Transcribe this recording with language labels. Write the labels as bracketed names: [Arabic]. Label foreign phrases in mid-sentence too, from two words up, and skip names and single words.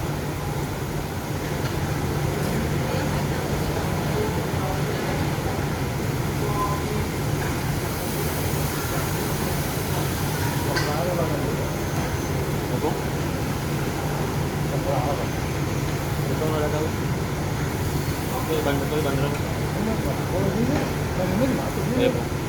[Indonesian] Berapa bang? Apa? Berapa bang? [Filipino] Ito wala daw. Ito bandera. [Indonesian] Kalau ini, bang ini masuk Ayo ini. po.